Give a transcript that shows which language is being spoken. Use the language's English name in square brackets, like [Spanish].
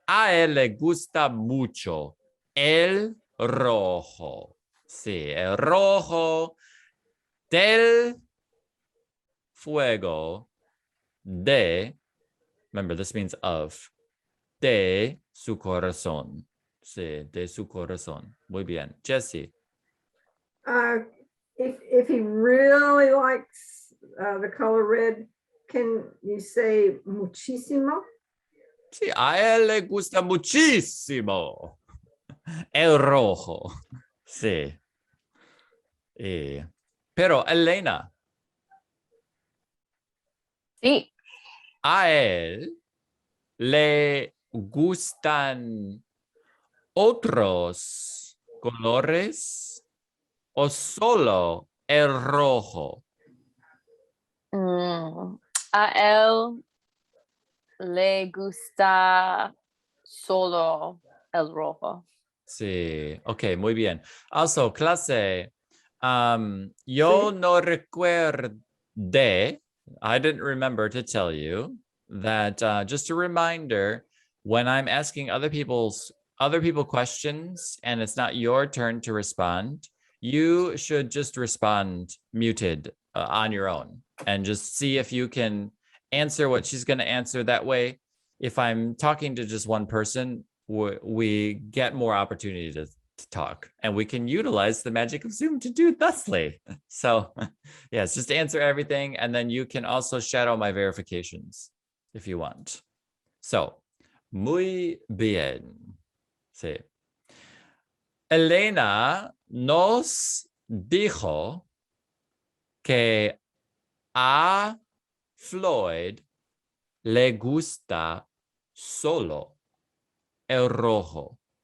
[Spanish] A él le gusta mucho el rojo. Sí, el rojo del fuego de, [English] remember this means of, [Spanish] de su corazón. Sí, de su corazón. Muy bien. Jessie. [English] If he really likes the color red, can you say muchísimo? [Spanish] Sí, a él le gusta muchísimo el rojo. Sí. Pero Elena, Sí. a él le gustan otros colores o solo el rojo. A él le gusta solo el rojo. Sí, ok, muy bien. [English] Also, [Spanish] clase, yo no recuerde, [English] I didn't remember to tell you that just a reminder, when I'm asking other people questions and it's not your turn to respond, you should just respond muted on your own and just see if you can answer what she's going to answer. That way, if I'm talking to just one person, we get more opportunity to talk, and we can utilize the magic of Zoom to do thusly. So yes, just answer everything, and then you can also shadow my verifications if you want. [Spanish] So, muy bien. Sí. Elena nos dijo que a Floyd le gusta solo el rojo.